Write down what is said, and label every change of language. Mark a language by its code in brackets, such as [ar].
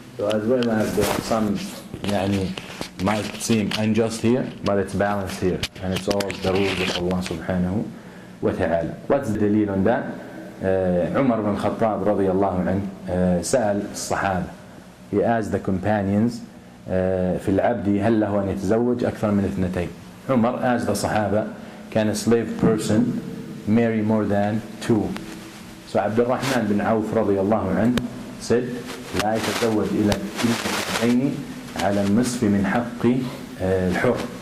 [en] So as well as some might seem unjust here, but it's balanced here. And it's all the rules of Allah subhanahu wa ta'ala. What's the dalil on that? Umar ibn Khattab radiyallahu anhu [ar] سأل الصحابة. [en] He asked the companions [ar] في العبد هل له أن يتزوج أكثر من 2. [en] Umar asked the Sahaba, can a slave person marry more than 2? So Abdul Rahman bin Auf رضي الله عنه said [ar] لا يتزوج إلى 2 على النصف من حق الحر.